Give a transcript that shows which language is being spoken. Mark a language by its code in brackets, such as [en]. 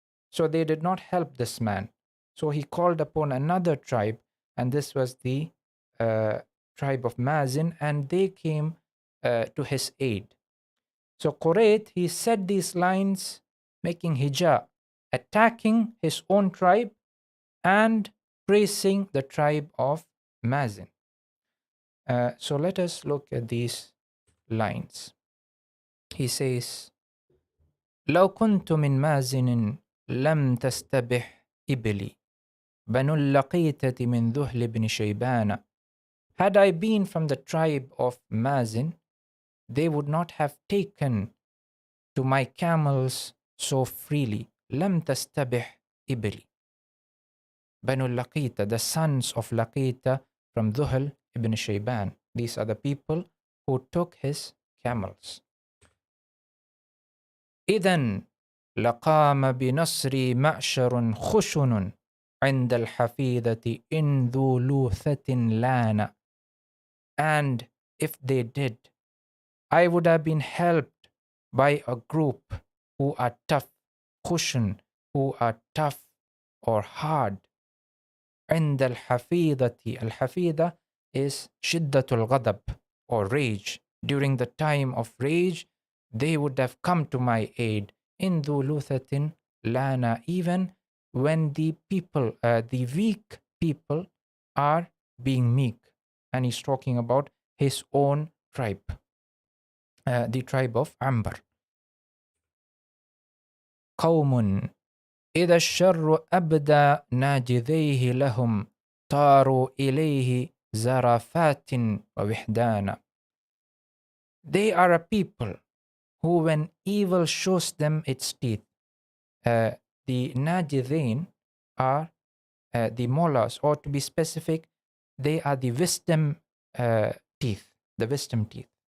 [en] So they did not help this man. So he called upon another tribe, and this was the tribe of Mazin, and they came to his aid. So Qurayt, he said these lines, making hijab, attacking his own tribe and praising the tribe of Mazin. So let us look at these lines. He says, [ar] لو كنت من مازن لم تستبح إبلي بنو اللقيتة من ذهل بن شيبان. [en] Had I been from the tribe of Mazin, they would not have taken to my camels so freely. [ar] لم تستبح إبلي. [en] Banu Laqita, the sons of Laqita from Dhuhl ibn Shayban. These are the people who took his camels. [ar] إذن لقام بنصري معشر خشن عند الحفيظة إن ذو لوثة لان. [en] And if they did, I would have been helped by a group who are tough, khushan, who are tough or hard. [ar] عند الحفيظة. الحفيظة is شدة الغضب [en] or rage. During the time of rage, they would have come to my aid. In ذُلُثَةٍ lana, even when the people, the weak people, are being meek. And he's talking about his own tribe, the tribe of Ambar. قوم إذا الشر أبدى ناجذيه لهم طاروا إليه زرافات ووحدانا. They are a people who, when evil shows them its teeth, the najidhain are the molars, or to be specific, they are the wisdom teeth, the wisdom teeth.